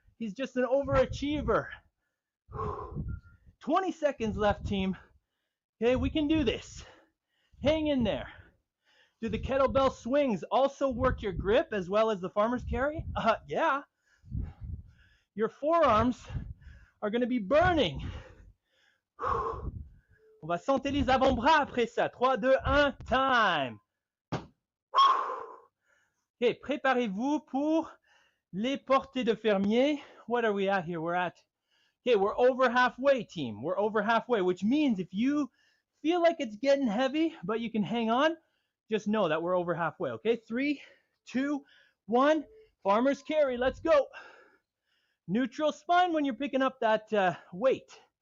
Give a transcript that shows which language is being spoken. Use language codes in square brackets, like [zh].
[en] He's just an overachiever. 20 seconds left, team. Okay, we can do this. Hang in there. Do the kettlebell swings also work your grip as well as the farmer's carry? Yeah. Your forearms are going to be burning. [fr] On va sentir les avant-bras après ça. 3, 2, 1, time. Okay, préparez-vous pour les portées de fermier. [en] What are we at here? We're over halfway, team. We're over halfway, which means if you feel like it's getting heavy, but you can hang on, just know that we're over halfway, okay? 3, 2, 1. Farmer's carry, let's go. Neutral spine when you're picking up that weight.